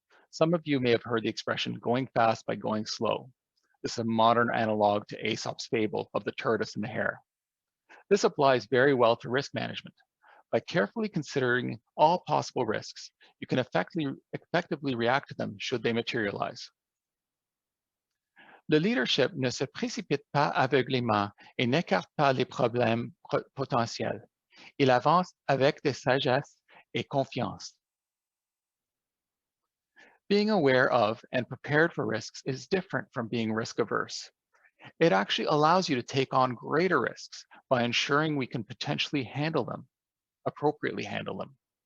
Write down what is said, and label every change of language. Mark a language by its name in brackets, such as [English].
[English] Some of you may have heard the expression going fast by going slow. This is a modern analog to Aesop's fable of the tortoise and the hare. This applies very well to risk management. By carefully considering all possible risks, you can effectively react to them should they materialize. [French] Le leadership ne se précipite pas aveuglément et n'écarte pas les problèmes potentiels. Il avance avec de sagesse et confiance. [English] Being aware of and prepared for risks is different from being risk averse. It actually allows you to take on greater risks by ensuring we can potentially handle them, appropriately handle them.